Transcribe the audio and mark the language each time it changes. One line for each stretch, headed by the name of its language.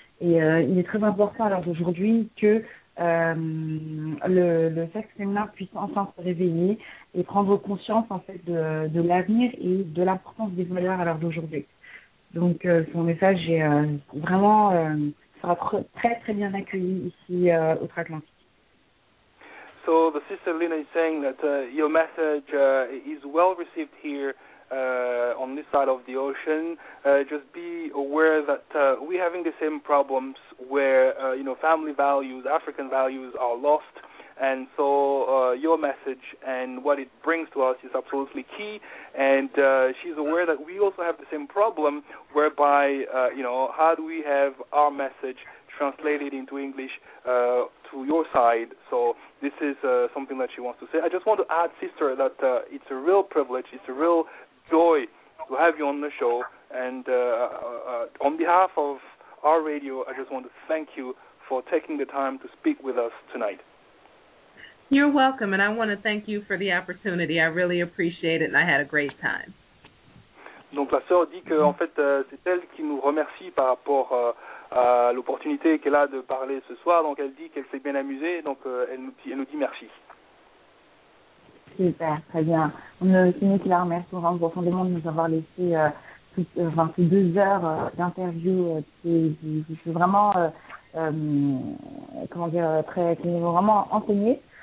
French: Et il est très important à l'heure d'aujourd'hui que le sexe féminin puisse enfin se réveiller et prendre conscience en fait de l'avenir et de l'importance des valeurs à l'heure d'aujourd'hui. Donc son message est vraiment sera très très bien accueilli ici outre-Atlantique.
English: So the sister Lina is saying that your message is well received here on this side of the ocean. Just be aware that we're having the same problems where family values, African values are lost, and so your message and what it brings to us is absolutely key. And she's aware that we also have the same problem, whereby how do we have our message translated into English to your side. So this is something that she wants to say. I just want to add, sister, that it's a real privilege, it's a real joy to have you on the show. And on behalf of our radio, I just want to thank you for taking the time to speak with us tonight. You're welcome, and I want to thank you for the opportunity. I really appreciate it, and I had a great time.
French: Donc la sœur dit que en fait c'est elle qui nous remercie par rapport à l'opportunité qu'elle a de parler ce soir. Donc elle dit qu'elle s'est bien amusée. Donc elle nous dit merci. Super, très bien. C'est nous qui la remercions vraiment profondément de nous avoir laissé ces 2 heures d'interview qui vraiment qui nous ont vraiment enseigné.